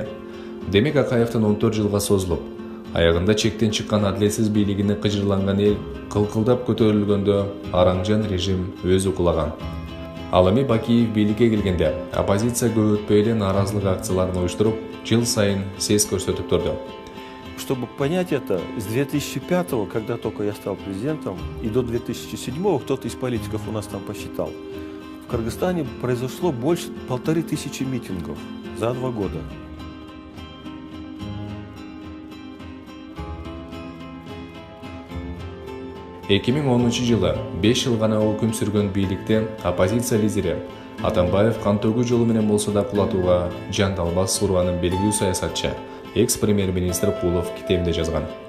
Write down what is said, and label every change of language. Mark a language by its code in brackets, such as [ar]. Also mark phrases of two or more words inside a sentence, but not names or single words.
[ky] Демек Акаевдин 14 жылга созулуп, аягында чектен чыккан адилетсиз бийлигине кыжырланган эл кылкылдап көтөрүлгөндө араңжан режим өзү кулаган. Ал эми Бакиев бийликке келгенде оппозиция көп өтпөй эле нааразылык акцияларын уюштуруп, жыл сайын сес көрсөтүп турду. [ru] Чтобы понять это, с 2005, когда только я стал президентом, и до 2007, кто-то из политиков у нас там посчитал, в Кыргызстане произошло больше 1500 митингов за 2 года. [ky] жылы 5 жыл гана өкүм сүргөн бийликте оппозиция лидери Атамбаев кан төгүү жолу менен болсо да кулатууга жан талбас урганын белгилүү саясатчы экс-премьер-министр Кулов китебинде жазган.